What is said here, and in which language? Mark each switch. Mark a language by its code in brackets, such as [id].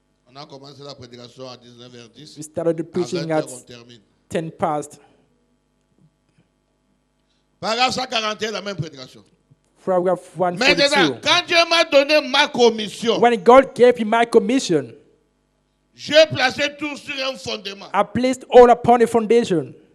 [fr] On a commencé la prédication à 19h10. [en] We started the preaching at 10 past. [fr] Paragraphe 141, la même prédication. [en] Paragraph 142. [fr] Maintenant, quand Dieu m'a donné ma commission, [en] when God gave me my commission, [fr] j'ai placé tout sur un fondement. [en] I placed all upon a foundation.